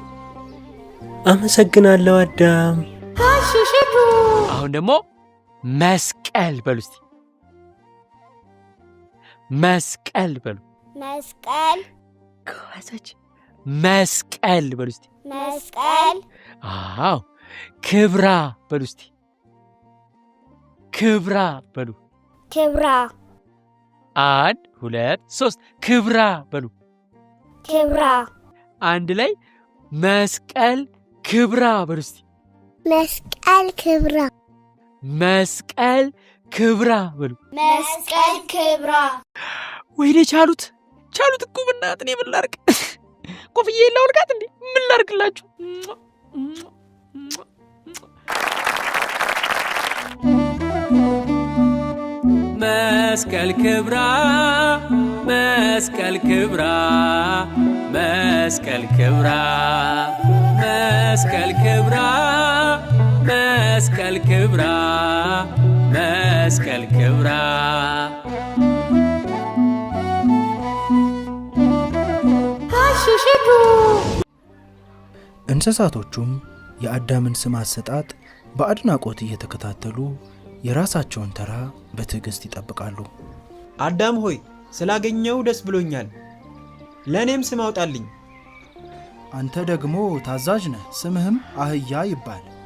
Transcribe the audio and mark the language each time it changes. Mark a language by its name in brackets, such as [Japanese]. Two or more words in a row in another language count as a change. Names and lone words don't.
[Amharic] አመሰግናለሁ አዳም። አሁን ደግሞ መስቀል በሉ እስቲ። መስቀል በሉ። መስቀል። ጎበዞች። መስቀል በሉ እስቲ። መስቀል። አዎ። ክብራ በሉ እስቲ። ክብራ በሉ። ክብራ። 1 2 3 ክብራ በሉ። ክብራ። አንድ ላይ መስቀል ክብራ በሉ እስቲ። መስቀል ክብራ። መስቀል ክብራ በሉ። መስቀል ክብራ። ወይኔ ቻሉት እኮ በእናትህ። እኔ ምን ላድርግ? ኮፍዬ ላውልቃት እንዴ? ምን ላድርግላችሁ? መስቀል ክብራ መስቀል ክብራ መስቀል ክብራ መስቀል ክብራ መስቀል ክብራ መስቀል ክብራ። እንስሳቶቹም የአዳምን ስም አሰጣጥ በአድናቆት እየተከታተሉ የራሳቸውን ተራ በትዕግስት ይጠብቃሉ። አዳም ሆይ ስላገኘው ደስ ብሎኛል። ለእኔም ስም አውጣልኝ። አንተ ደግሞ ታዛዥ ነህ። ስምህም አህያ ይባል።